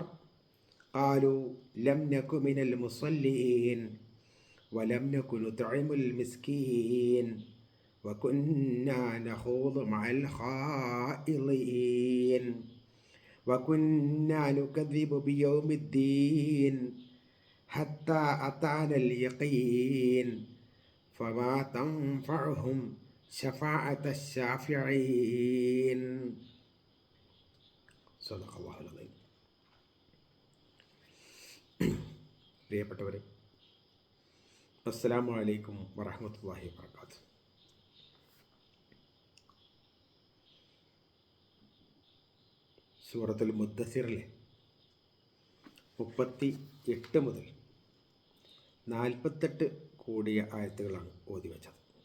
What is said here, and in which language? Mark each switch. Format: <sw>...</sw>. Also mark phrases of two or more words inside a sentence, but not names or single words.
<ar>قالوا لم نك من المصلين ولم نك نطعم المسكين وكنا نخوض مع الخائضين وكنا نكذب بيوم الدين حتى أتانا اليقين فما تنفعهم شفاعة الشافعين. صدق الله العظيم.</ar> <ml>പ്രിയപ്പെട്ടവരെ,</ml> <ar>السلام عليكم ورحمة الله وبركاته.</ar> <ml>സൂറത്തുൽ മുദ്ദസിറിലെ 38 മുതൽ 48 കൂടിയ ആയത്തുകളാണ് ഓതി വെച്ചത്.</ml>